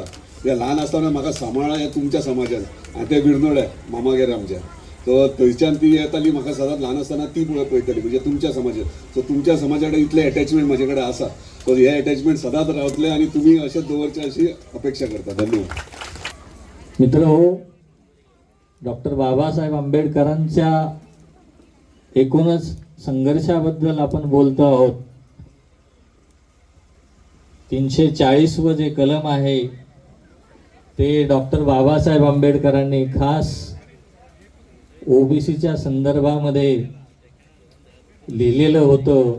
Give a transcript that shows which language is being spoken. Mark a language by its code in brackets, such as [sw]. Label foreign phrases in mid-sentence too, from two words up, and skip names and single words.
[kok] त्या ल्हान आसतना म्हाका सांबाळ्ळा हे तुमच्या समाजान, आनी ते बिरनोळे मामागेर आमच्या. सो थंयच्यान ती येताली म्हाका सदांच ल्हान आसतना ती पळयताली, म्हणजे तुमच्या समाजान. सो तुमच्या समाजा कडेन इतलें एटॅचमेंट म्हाजे कडेन आसा. सो हे एटॅचमेंट सदांच रावतले आनी तुमी अशेंच दवरचे अशी अपेक्षा करता. धन्यवाद. [mr] मित्र, डॉक्टर बाबासाहेब आंबेडकरांच्या एकूणच संघर्षाबद्दल आपण बोलतो आहोत. 340 व जे कलम आहे ते डॉक्टर बाबासाहेब आंबेडकरांनी खास ओबीसीच्या संदर्भामध्ये लिहिलेलं होतं.